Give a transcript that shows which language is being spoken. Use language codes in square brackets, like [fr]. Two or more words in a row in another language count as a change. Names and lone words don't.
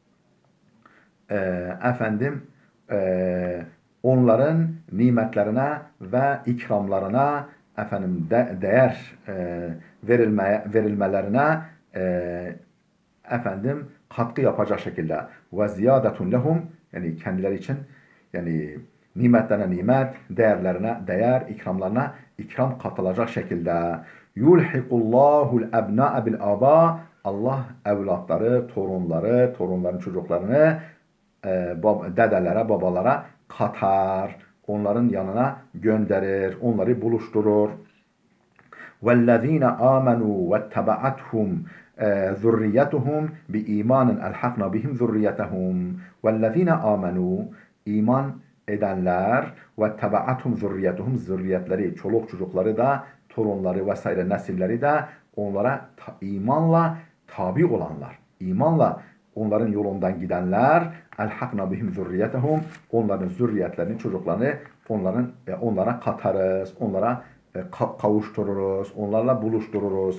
[tr] Onların nimetlerine ve ikramlarına değer verilmelerine katkı yapacak şekilde ve [ar] زيادة لهم, [tr] yani kendileri için, yani nimetlerine nimet, değerlerine değer, ikramlarına ikram katılacak şekilde. [ar] يلحق الله الأبناء بالآباء. [tr] Allah evlatları, torunları, torunların çocuklarını dedelere, babalara katar. Onların yanına gönderir, onları buluşturur. [ar] وَالَّذ۪ينَ آمَنُوا وَاتَّبَعَتْهُمْ ذُرِّيَّتُهُمْ بِإِيمَانٍ أَلْحَقْنَا بِهِمْ ذُرِّيَّتَهُمْ وَالَّذ۪ينَ آمَنُوا. [tr] İman edenler [ar] وَاتَّبَعَتْهُمْ ذُرِّيَّتُهُمْ, [tr] zürriyetleri, çoluk çocukları da, torunları vesaire nesilleri de onlara imanla tabi olanlar, imanla onların yolundan gidenler, [ar] ألحقنا بهم ذريتهم, [tr] onların zürriyetlerini, çocuklarını onlara katarız, onlara kavuştururuz, onlarla buluştururuz.